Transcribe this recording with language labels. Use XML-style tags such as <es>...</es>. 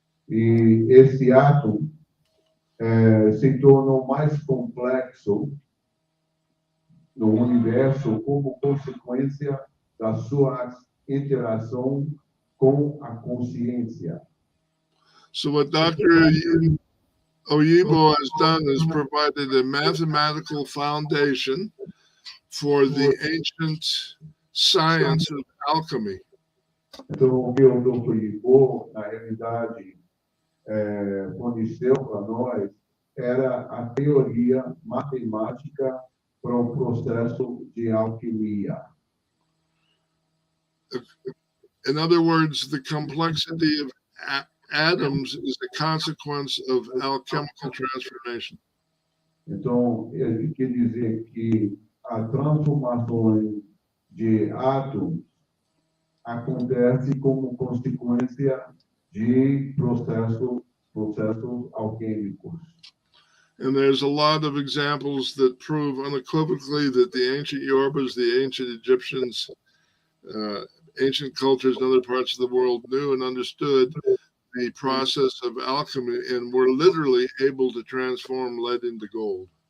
<pt>E esse átomo se tornou mais complexo no universo como consequência da sua interação com a consciência.</pt> <en>So what Dr. Oyibo has done is provided a mathematical foundation for the ancient science of alchemy.</en> <pt>Então, o que o Dr. Ivo, na realidade, forneceu para nós era a teoria matemática para o processo de alquimia.</pt> <en>In other words, the complexity of atoms is a consequence of alchemical transformation.</en> <pt>Então, ele quer dizer que a transformação de átomos acontece como consequência de processos alquímicos.</pt> <en>And there's a lot of examples that prove unequivocally that the ancient Yorubas, the ancient Egyptians, ancient cultures in other parts of the world knew and understood the process of alchemy and were literally able to transform lead into gold.</en>